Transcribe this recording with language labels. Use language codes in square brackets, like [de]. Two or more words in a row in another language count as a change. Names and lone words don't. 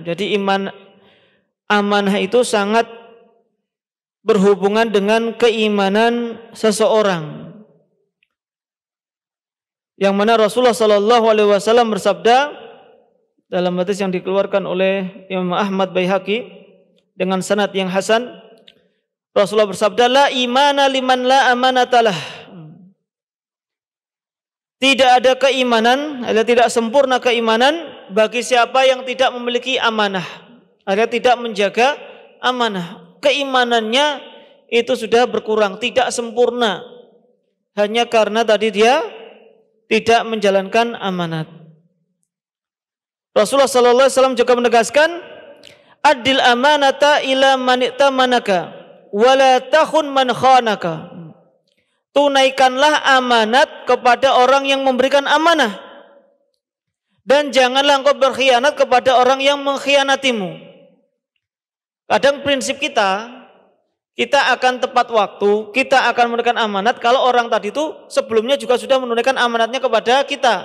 [id] Jadi amanah itu sangat berhubungan dengan keimanan seseorang. Yang mana Rasulullah [ar] صلى الله عليه وسلم [id] bersabda, dalam hadis yang dikeluarkan oleh Imam Ahmad Baihaqi dengan sanad yang hasan, Rasulullah bersabda, [ar] لا إيمان لمن لا أمانة له. [id] Tidak ada keimanan, ada tidak sempurna keimanan bagi siapa yang tidak memiliki amanah, ada tidak menjaga amanah. Keimanannya itu sudah berkurang, tidak sempurna, hanya karena tadi dia tidak menjalankan amanat. Rasulullah [ar] صلى الله عليه وسلم [id] juga menegaskan, [ar] أدّ الأمانة إلى من ائتمنك ولا تخن من خانك. [id] Tunaikanlah amanat kepada orang yang memberikan amanah, dan janganlah engkau berkhianat kepada orang yang mengkhianatimu. Kadang prinsip kita akan tepat waktu, kita akan menunaikan amanat kalau orang tadi itu sebelumnya juga sudah menunaikan amanatnya kepada kita.